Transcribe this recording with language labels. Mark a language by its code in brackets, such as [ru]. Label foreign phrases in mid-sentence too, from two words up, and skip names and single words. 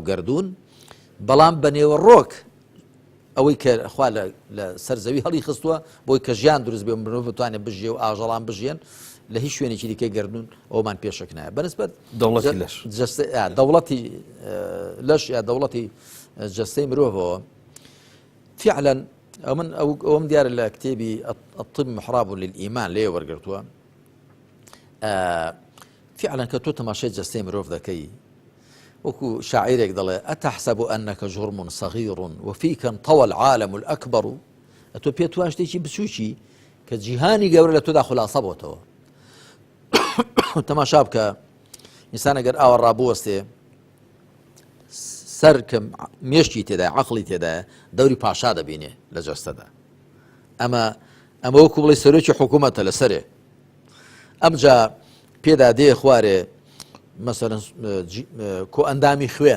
[ckb] گەردوون بەڵام بە نێوە ڕۆک ئەوەی کە خوا لە سەر زەوی هەڵی خستووە بۆی کە ژیان دروست بێ مرۆڤ بتوانێت بژێ و ئاژەڵان بژێن لە هیچ شوێنێکی دیکەی گەردوون ئەومان پێشک نایە بەنسبەت دەوڵەتی لەش یا دەوڵەتی جەستەی مرۆڤەوە فعلا من ئەوم دیارە لە کتێبی الطب محراب للإيمان لێ وەرگرتووە فعلا کە تۆ تەماشای جەستەی مرۆڤ دەکەی وەکو شاعیرێک دەڵێ [ar] ئەتەحسەب ئەنەکە جوڕم صغير وفيك انطوى العالم الأكبر [ckb] ئەتۆ پێت وایە شتێکی بچووکی کە جیهانی گەورە لە تۆدا خولاسە بۆتەوە تەماشا بکە ئینسان ئەگەر ئاوە ڕابوەستێ سەر کە مێشتی تێدایە عەقڵی تێدایە دەوری پاشا دەبینێ لە جەستەدا ئەمە وەکو بڵێ سەرۆکی حکوومەتە لەسەرێ ئەمجا پێدا دێ خوارێ مەسەڵەن کۆ ئەندامی خوێن